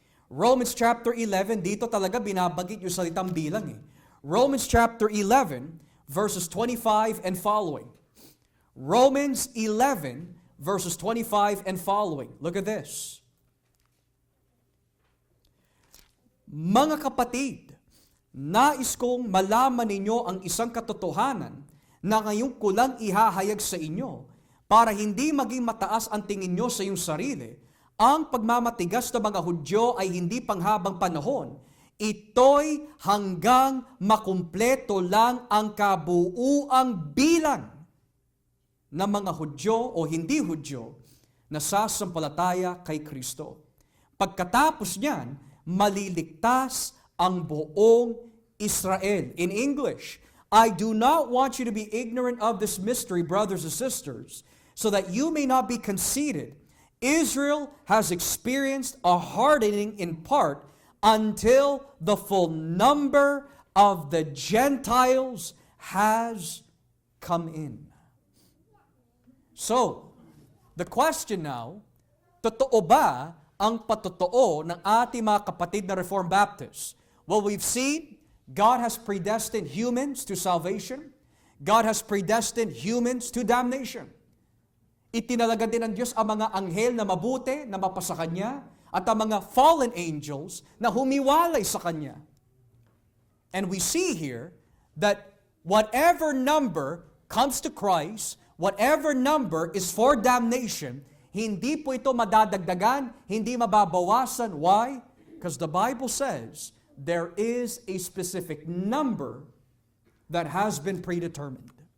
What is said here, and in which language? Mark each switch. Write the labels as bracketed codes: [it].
[tl] Romans chapter 11, dito talaga binabanggit yung salitang bilang eh. [en] Romans chapter 11, verses 25 and following. Romans 11, verses 25 and following. Look at this. [tl] Mga kapatid, nais kong malaman ninyo ang isang katotohanan na ngayon ko lang ihahayag sa inyo para hindi maging mataas ang tingin nyo sa iyong sarili. Ang pagmamatigas ng mga Hudyo ay hindi panghabang panahon. Ito'y hanggang makumpleto lang ang kabuuang bilang ng mga Hudyo o hindi Hudyo na sasampalataya kay Kristo. Pagkatapos niyan, maliligtas ang buong Israel. [en] In English, I do not want you to be ignorant of this mystery, brothers and sisters, so that you may not be conceited. Israel has experienced a hardening in part until the full number of the Gentiles has come in. [tl] So, the question now, totoo ba ang patotoo ng ating mga kapatid na Reformed Baptists? [en] Well, we've seen God has predestined humans to salvation. God has predestined humans to damnation. [tl] Itinalaga din ng Diyos ang mga anghel na mabuti na mapasa Kanya at ang mga fallen angels na humiwalay sa Kanya. [en] And we see here that whatever number comes to Christ, whatever number is for damnation, [tl] hindi po ito madadagdagan, hindi mababawasan. [en] Why? Because the Bible says there is a specific number that has been predetermined.